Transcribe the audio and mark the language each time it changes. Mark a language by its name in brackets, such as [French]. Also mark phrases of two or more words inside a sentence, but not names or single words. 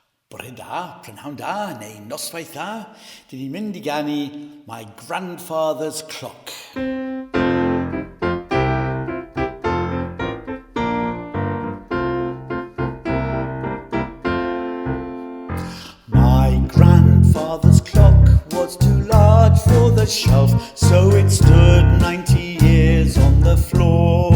[Welsh] Bore da, prynhawn da, neu noswaith da, dyn ni'n mynd I ganu my grandfather's clock. [English] My grandfather's clock was too large for the shelf, so it stood 90 years on the floor.